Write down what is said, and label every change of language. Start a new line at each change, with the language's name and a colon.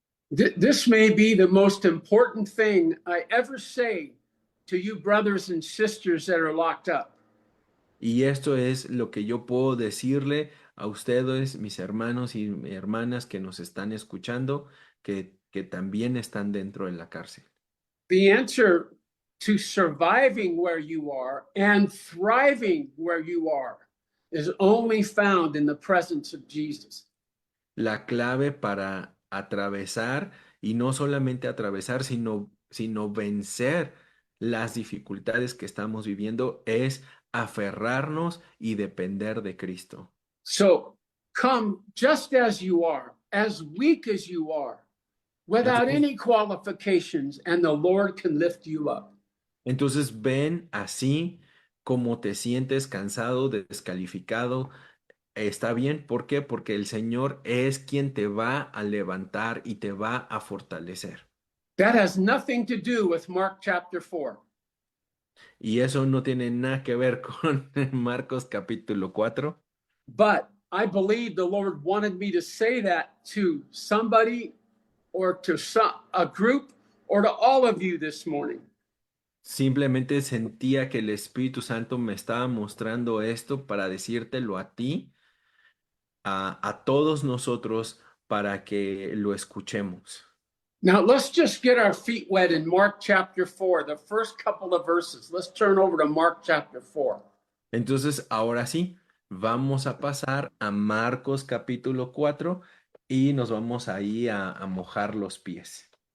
English: This may be the most important thing I ever say to you, brothers and sisters that are locked up.
Spanish: Y esto es lo que yo puedo decirle a ustedes, mis hermanos y hermanas que nos están escuchando, que también están dentro de la cárcel.
English: The answer to surviving where you are and thriving where you are is only found in the presence of Jesus.
Spanish: La clave para atravesar, y no solamente atravesar, sino vencer las dificultades que estamos viviendo, es aferrarnos y depender de Cristo.
English: So come just as you are, as weak as you are, without
Spanish: Entonces,
English: any qualifications, and the Lord can lift you up.
Spanish: entonces ven así como te sientes cansado, descalificado. Está bien, ¿por qué? Porque el Señor es quien te va a levantar y te va a fortalecer.
English: That has nothing to do with Mark chapter 4.
Spanish: Y eso no tiene nada que ver con Marcos capítulo 4.
English: But I believe the Lord wanted me to say that to somebody or to a group or to all of you this morning.
Spanish: Simplemente sentía que el Espíritu Santo me estaba mostrando esto para decírtelo a ti, a todos nosotros, para que lo escuchemos.
English: Now, let's just get our feet wet in Mark chapter 4, the first couple of verses. Let's turn over to Mark chapter 4.
Spanish: Entonces, ahora sí, vamos a pasar a Marcos capítulo 4 y nos vamos ahí a mojar los pies.